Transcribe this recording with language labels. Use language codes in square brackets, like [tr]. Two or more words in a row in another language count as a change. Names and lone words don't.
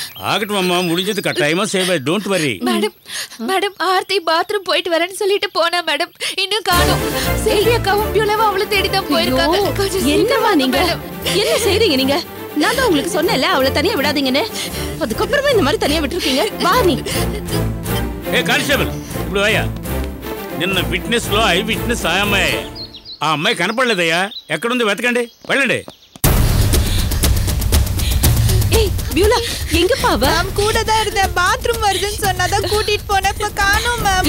[ta] ஆகட்டும் அம்மா, முடிஞ்சது கட்டாயமா செய்வேன். [en] don't worry. [ta] மேடம் மேடம் ஆர்த்தி பாத்ரூம் போயிட்டு வரேன்னு சொல்லிட்டு போனா மேடம். இன்னும் காணோம். செல்வி அக்காவும் பியூலாவும் அவளை தேடி தான் போயிருக்காங்க. கொஞ்சம் என்னவா நீங்க என்ன செய்றீங்க நீங்க? நான் தான் உங்களுக்கு சொன்னேன்ல அவளை தனியா விடாதீங்கன்னு. அதுக்கப்புறமா இந்த மாதிரி தனியா விட்டுருக்கீங்க. வா நீ. [te] ఏ కానిస్టేబుల్ ఇప్పుడు అయ్యా నిన్న విట్నెస్ లో [en] eye witness [te] ఆ అమ్మాయి కనపడలేదయ్యా. ఎక్కడుంది వెతకండి, వెళ్ళండి. [ta] ஏய் பியூலா எங்கப்பா அவ? மேம் கூட தான் இருந்தேன். பாத்ரூம் வருதுன்னு சொன்னாதான் கூட்டிட்டு போனேன். இப்ப காணோம் மேம்.